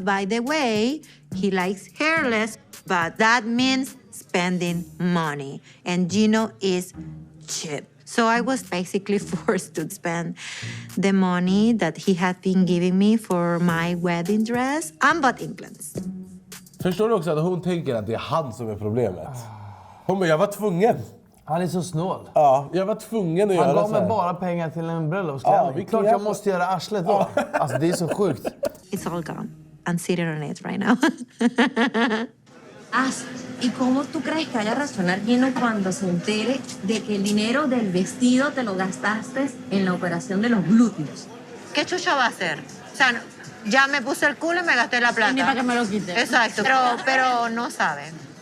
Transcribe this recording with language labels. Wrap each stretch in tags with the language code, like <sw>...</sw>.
<en>By the way, he likes hairless, but that means spending money. And Gino is cheap. So I was basically forced to spend the money that he had been giving me for my wedding dress and butt implants.</en> <sv>Förstår du också att hon tänker att det är han som är problemet? Hon bara, jag var tvungen. Han är så snål. Ja, jag var tvungen att göra så här. Han gav mig bara pengar till en bröllopsklänning. Ja, klart jag måste göra arslet då. Alltså det är så sjukt.</sv> <en>It's all gone. I'm sitting on it right now. Ass.</en> <es>¿Y cómo tú crees que vaya a reaccionar Gino cuando se entere de que el dinero del vestido te lo gastaste en la operación de los glúteos? ¿Qué chucha va a hacer? O sea, ya me puse el culo y me gasté la plata. Ni para que me lo quite. Exacto, pero no sabe.</es>